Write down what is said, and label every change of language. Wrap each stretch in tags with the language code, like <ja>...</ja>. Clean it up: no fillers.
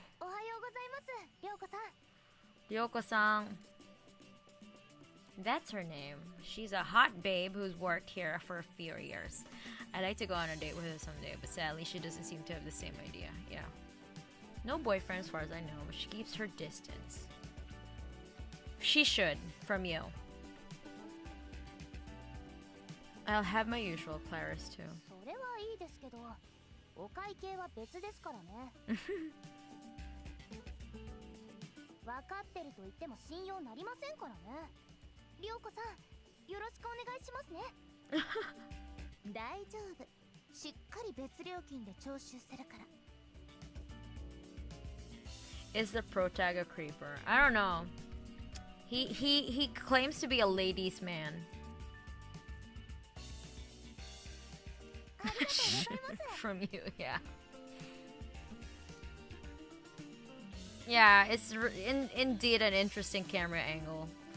<ja>おはようございます、りょうこさん。</ja> <en>Ryoko-san. That's her name. She's a hot babe who's worked here for a few years. I'd like to go on a date with her someday, but sadly she doesn't seem to have the same idea. Yeah. No boyfriend as far as I know, but she keeps her distance. She should, from you. I'll have my usual Claris too.</en> <ja>それはいいですけど、お会計は別ですからね。分かってると言っても信用なりませんからね。りょうこさん、よろしくお願いしますね。大丈夫。しっかり別料金で徴収するから。</ja> <en>Is the protag a creeper? I don't know. He claims to be a ladies' man. From you, yeah. Yeah, it's indeed an interesting camera angle.</en>